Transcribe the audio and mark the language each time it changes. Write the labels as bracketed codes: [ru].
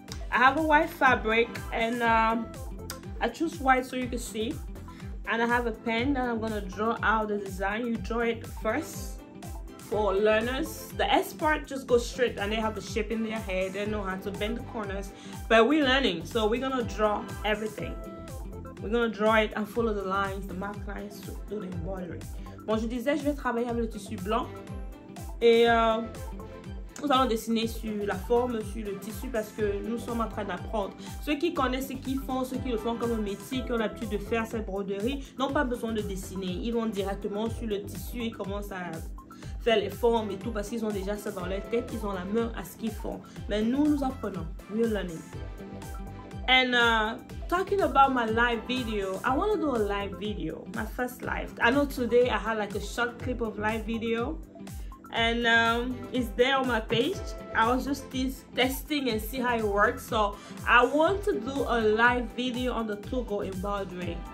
[en] I have a white fabric, and I choose white so you can see, and I have a pen that I'm gonna draw out the design. You draw it first. For learners, the S part just goes straight and they have the shape in their head. They know how to bend the corners, but we're learning, so we're gonna draw everything. We're gonna draw it and follow the lines, the mark lines to do the embroidery. [fr] Bon, je disais, je vais travailler avec le tissu blanc et nous allons dessiner sur la forme, sur le tissu, parce que nous sommes en train d'apprendre. Ceux qui connaissent ce qu'ils font, ceux qui le font comme un métier, qui ont l'habitude de faire cette broderie, n'ont pas besoin de dessiner. Ils vont directement sur le tissu et commencent à faire les formes et tout, parce qu'ils ont déjà ça dans leur tête, ils ont la main à ce qu'ils font. Mais nous apprenons. [en] We're learning. And talking about my live video, I want to do a live video, my first live. I know today I had like a short clip of live video, and it's there on my page. I was just testing and see how it works. So I want to do a live video on the Toghu embroidery.